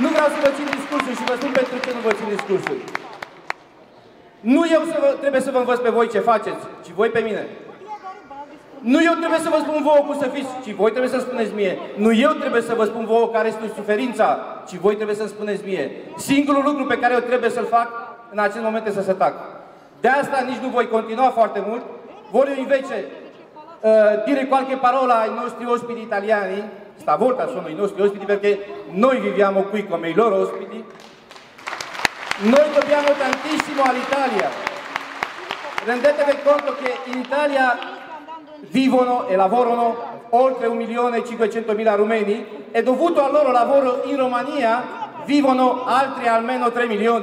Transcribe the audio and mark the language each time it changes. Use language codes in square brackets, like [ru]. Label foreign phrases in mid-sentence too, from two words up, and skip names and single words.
[ro] Nu vreau să vă țin discursul și vă spun pentru ce nu vă țin discursul. Nu eu trebuie să vă învăț pe voi ce faceți, ci voi pe mine. Nu eu trebuie să vă spun vouă cum să fiți, ci voi trebuie să spuneți mie. Nu eu trebuie să vă spun vouă care este suferința, ci voi trebuie să spuneți mie. Singurul lucru pe care eu trebuie să-l fac în acest moment este să tac. De asta nici nu voi continua foarte mult. [it] Voglio invece dire qualche parola ai nostri ospiti italiani. Stavolta sono i nostri ospiti perché noi viviamo qui come i loro ospiti. Noi dobbiamo tantissimo all'Italia. Rendetevi conto che in Italia vivono e lavorano oltre 1.500.000 rumeni e dovuto al loro lavoro in Romania vivono altri almeno 3 milioni.